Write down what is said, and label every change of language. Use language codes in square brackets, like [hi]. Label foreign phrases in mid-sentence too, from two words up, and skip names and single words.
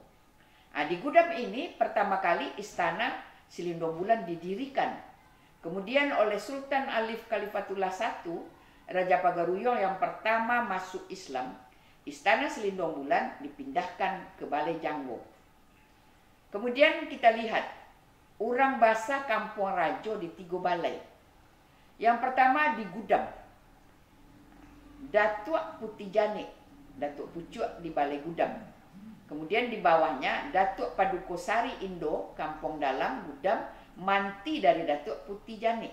[id] Nah, di Gudam ini pertama kali Istana Selindo Bulan didirikan. Kemudian oleh Sultan Alif Khalifatullah I, Raja Pagaruyung yang pertama masuk Islam, Istana Selindung Bulan dipindahkan ke Balai Janggo. Kemudian kita lihat [min] Urang basa [id] Kampung Rajo di 3 balai. Yang pertama di Gudam, Datuk Putih Janik, Datuk Pucuk di Balai Gudam. Kemudian di bawahnya Datuk Padukosari Indo, Kampung Dalam, Gudam, manti dari Datuk Putih Janik.